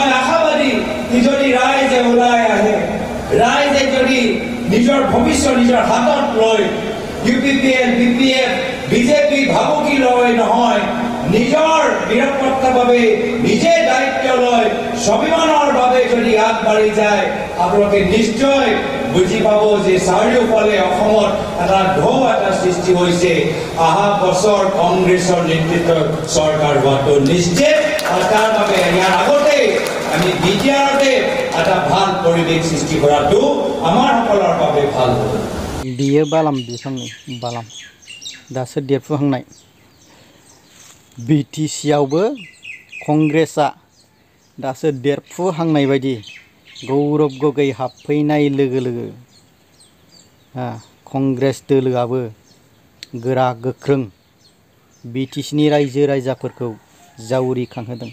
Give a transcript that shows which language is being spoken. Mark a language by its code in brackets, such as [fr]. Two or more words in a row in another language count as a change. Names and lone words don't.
[as] আশাবাদী যদি ৰাইজে ওলাই আহে, ৰাইজে যদি নিজৰ ভৱিষ্যত নিজৰ হাতত লৈ UPPL, BPF, বিজেপি ভাবুকি লৈ নহয়, নিজৰ নিৰাপত্তাৰ বাবে নিজে দায়িত্ব লৈ স্বাভিমানৰ বাবে যদি আগবাঢ়ি যায়, আপোনালোকে নিশ্চয় বুজি পাব যে চাৰিওফালে অসমত এটা ঢৌ এটা সৃষ্টি হৈছে। অহা বছৰ কংগ্ৰেছৰ নেতৃত্বৰ চৰকাৰ হোৱাটো নিশ্চিত, আৰু তাৰ বাবে ইয়াৰ আগতে আমি বিটিআৰতে এটা ভাল পৰিৱেশ সৃষ্টি কৰাটো আমাৰ সকলৰ বাবে ভাল হ'ব। [brx] बियो बालाम बिफांनि बालाम दासो देरफुहांनाय। BTC-आवबो कंग्रेसआ दासो देरफुहांनाय बायदि गौरब गगৈ हाबफैनाय लोगो लोगो कंग्रेस दोलोआबो गोरा गोख्रों BTC-नि रायजो राजाफोरखौ जावरिखांहोदों।